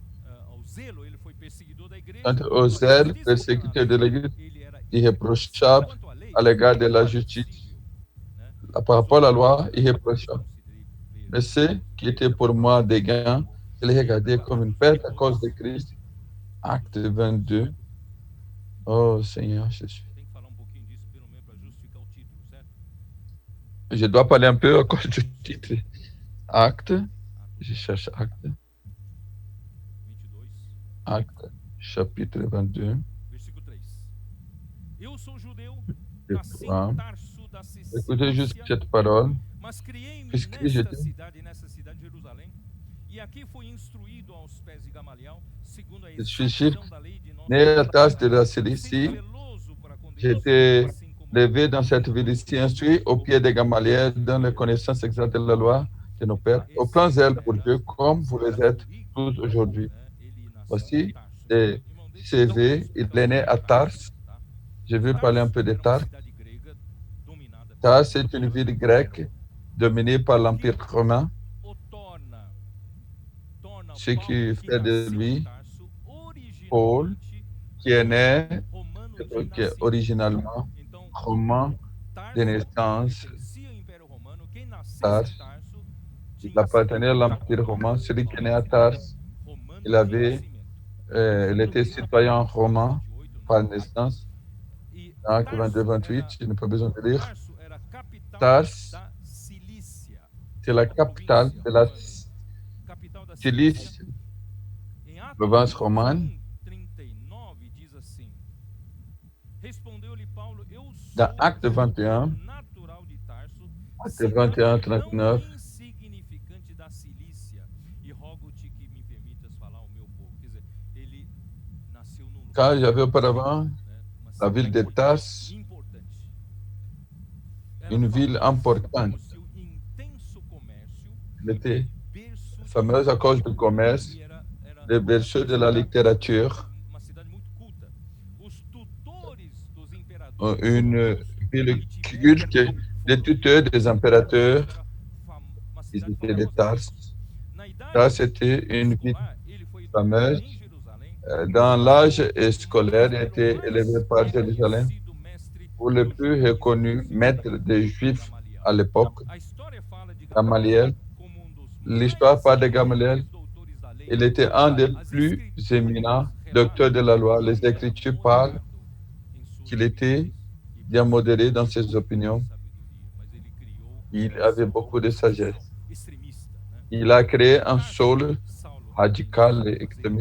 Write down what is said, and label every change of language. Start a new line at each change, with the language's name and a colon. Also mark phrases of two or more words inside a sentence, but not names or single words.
French: Quant aux zèles persécutés de l'Église, irréprochable à l'égard de la justice. Par rapport à la loi, irréprochable. Mais ce qui était pour moi des gains, je les regardais comme une perte à cause de Christ. Acte 22. Oh Seigneur Jésus.
Portuguese: Tem que falar um pouquinho disso, pelo menos, para justificar o título, certo?
French: Je dois parler un peu à cause du titre. Acte. Je cherche acte. 22, Acte, chapitre 22.
Portuguese: versículo 3. Eu sou judeu,
French: Je
Portuguese: nasci
French: crois.
Portuguese: em Tarso da
French: Écoutez juste
Portuguese: Cilícia,
French: cette parole.
Portuguese: mas criei-me
French: Puisque
Portuguese: nessa
French: j'étais
Portuguese: cidade de Jerusalém. E aqui fui instruído aos pés de Gamaliel, segundo a
French: je suis juif,
Portuguese: exatidão da lei de nosso
French: né à la
Portuguese: Deus,
French: tâche de la
Portuguese: sempre
French: Cilicie.
Portuguese: zeloso para com
French: J'ai
Portuguese: Deus,
French: été
Portuguese: assim como
French: levé dans cette ville ici, instruit au pied des Gamaliel, dans les connaissances exactes de la loi de nos pères, au plein zèle pour Dieu, comme vous les êtes tous aujourd'hui.
Portuguese: ele nasceu em
French: Voici
Portuguese: Tarso.
French: des
Portuguese: Irmão, deixa eu dar uma
French: CV. Il est né à
Portuguese: explicação
French: Tars.
Portuguese: tá?
French: Je veux parler un peu de
Portuguese: Tarso era uma
French: Tars.
Portuguese: cidade grega dominada por
French: Tars est une ville grecque dominée par l'Empire romain,
Portuguese: o torna
French: ce
Portuguese: Paulo,
French: qui
Portuguese: que
French: fait de
Portuguese: nasceu em
French: lui
Portuguese: Tarso,
French: Paul,
Portuguese: originalmente
French: qui est né,
Portuguese: romano de
French: qui est
Portuguese: nascimento.
French: originalement
Portuguese: Então,
French: romain de
Portuguese: Tarso
French: naissance.
Portuguese: pertencia ao Império Romano. Quem nascesse
French: Tars.
Portuguese: em Tarso
French: Il
Portuguese: tinha
French: appartenait à l'Empire romain. Celui qui est né à Tars,
Portuguese: romano
French: il
Portuguese: de
French: avait,
Portuguese: nascimento.
French: il était citoyen romain 28, par naissance.
Portuguese: E
French: Acte 22,
Portuguese: Tarso
French: 28, je n'ai pas besoin de lire.
Portuguese: Tarso era a capital
French: Tars,
Portuguese: da Cilícia,
French: c'est la capitale de la
Portuguese: capital da
French: Cilicie,
Portuguese: Cilícia. Em Atos
French: province romane.
Portuguese: 39 diz assim: Respondeu-lhe Paulo, eu
French: Dans
Portuguese: sou
French: Acte 21,
Portuguese: natural de Tarso,
French: Acte 21, 39,
Portuguese: não insignificante da Cilícia, e rogo-te que me permitas falar ao meu povo. Quer dizer, ele nasceu num lugar,
French: quand j'avais auparavant
Portuguese: uma
French: la ville de Tars,
Portuguese: importante.
French: une ville importante.
Portuguese: Seu intenso comércio,
French: Elle était
Portuguese: berço
French: fameuse à cause du commerce,
Portuguese: era
French: le berceau de la littérature,
Portuguese: uma cidade muito culta. Os tutores dos imperadores,
French: une ville culte des tuteurs des impérateurs.
Portuguese: uma
French: Ils
Portuguese: cidade
French: étaient de
Portuguese: famosa.
French: Tars.
Portuguese: Na idade
French: Tars était une ville
Portuguese: escolar, ele foi
French: fameuse.
Portuguese: em Jerusalém.
French: Dans l'âge scolaire, il a été élevé par Jérusalem
Portuguese: Sido mestre
French: pour le plus reconnu maître des Juifs
Portuguese: Gamaliel.
French: à l'époque,
Portuguese: A história fala de Gamaliel. como um dos
French: L'histoire parle de
Portuguese: mais
French: Gamaliel.
Portuguese: doutores da lei.
French: Il était un des plus éminents docteurs de la loi. Les Écritures parlent qu'il était bien modéré dans ses opinions. Il avait beaucoup de sagesse. Il a créé un Saul radical et extrémiste.